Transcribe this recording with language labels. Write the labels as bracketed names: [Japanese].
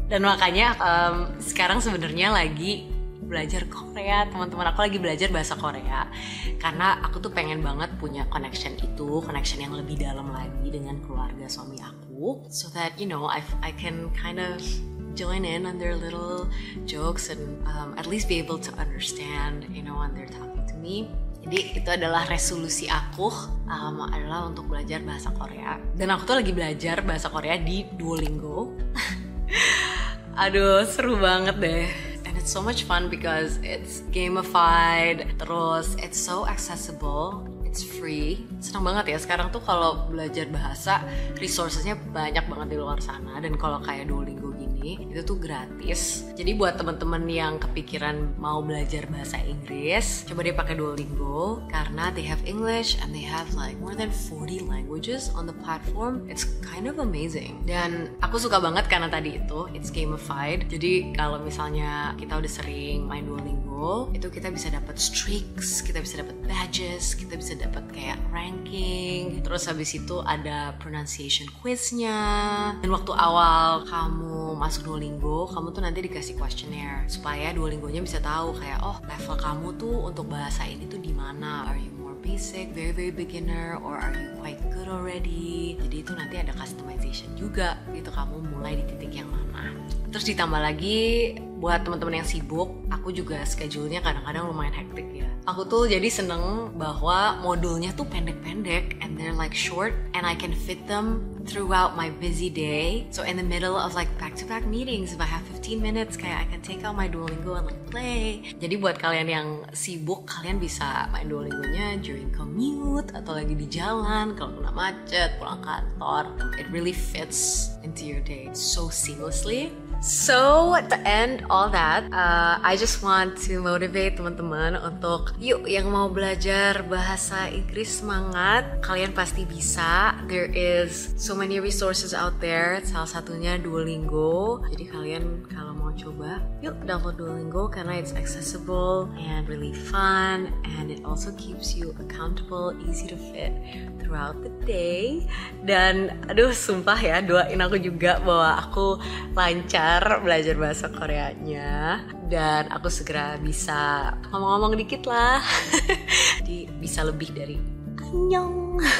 [Indonesian] Dan makanya sekarang sebenarnya lagi belajar Korea, teman-teman aku lagi belajar bahasa Korea karena aku tuh pengen banget punya connection yang lebih dalam lagi dengan keluarga suami aku, [English] so that I can kind of join in on their little jokes and at least be able to understand when they're talking to me. [Indonesian] Jadi itu adalah resolusi aku adalah untuk belajar bahasa Korea, dan aku tuh lagi belajar bahasa Korea di Duolingo. Aduh, seru banget deh. [English] It's so much fun because it's gamified, terus it's so accessible, it's free. [Indonesian] Senang banget ya sekarang tuh kalau belajar bahasa, resourcesnya banyak banget di luar sana, dan kalau kayak Duolingo gini itu tuh gratis. Jadi buat teman-teman yang kepikiran mau belajar bahasa Inggris, coba deh pakai Duolingo karena [English] they have English and they have like more than 40 languages on the platform. It's kind of amazing. [Indonesian] Dan aku suka banget karena tadi itu [English] it's gamified. [Indonesian] Jadi kalau misalnya kita udah sering main Duolingo, itu kita bisa dapat streaks, kita bisa dapat badges, kita bisa dapat kayak ranking. Terus habis itu ada pronunciation quiznya. Dan waktu awal kamu masuk Duolingo, kamu tuh nanti dikasih questionnaire supaya Duolingonya bisa tahu kayak level kamu tuh untuk bahasa ini tuh di mana. [English] Are you more basic, very beginner, or are you quite good already? [Indonesian] Jadi itu nanti ada customization juga gitu, kamu mulai di titik yang mana. Terus ditambah lagi buat teman-teman yang sibuk, aku juga schedule-nya kadang-kadang lumayan hektik ya. Aku tuh jadi seneng bahwa modulnya tuh pendek-pendek [English] and they're like short and I can fit them throughout my busy day. So in the middle of like back-to-back meetings, if I have 15 minutes, kayak I can take out my Duolingo and like play. [Indonesian] Jadi buat kalian yang sibuk, kalian bisa main Duolingonya during commute atau lagi di jalan, kalau kena macet, pulang kantor. [English] It really fits into your day so seamlessly. So to end all that, I just want to motivate [Indonesian] teman-teman untuk yuk yang mau belajar bahasa Inggris semangat, kalian pasti bisa. [English] There is so many resources out there. [Indonesian] Salah satunya Duolingo. Jadi kalian kalau mau coba, yuk download Duolingo karena [English] it's accessible and really fun, and it also keeps you accountable, easy to fit throughout the day. [Indonesian] Dan aduh sumpah ya, doain aku juga bahwa aku lancar belajar bahasa Koreanya dan aku segera bisa ngomong-ngomong dikit lah. Jadi bisa lebih dari annyeong.